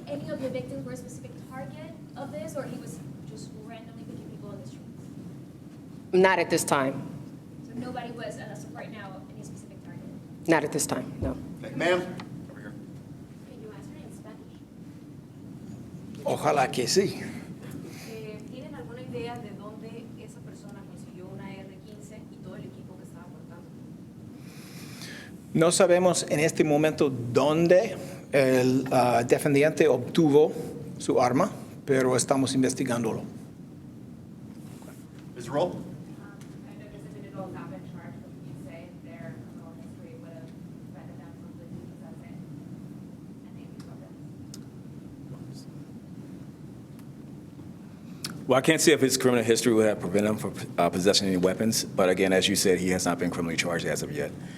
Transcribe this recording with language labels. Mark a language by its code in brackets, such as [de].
[en] Any of the victims were a specific target of this, or he was just randomly picking people on the streets? Not at this time. So nobody was, as of right now, any specific target? Not at this time, no. Ma'am? Over here. Can you answer it in Spanish? [es] Ojalá que sí. ¿Tienen alguna idea de dónde esa persona consiguió una R-15 y todo el equipo que estaba portando? No sabemos en este momento dónde el defendiente obtuvo su arma, pero estamos investigándolo. [en] Ms. Roll? I know this individual has not been charged, but can you say their criminal history would have prevented them from possessing any of these weapons? Well, I can't say if his criminal history would have prevented him from possessing any weapons, but again, as you said, he has not been criminally charged as of yet.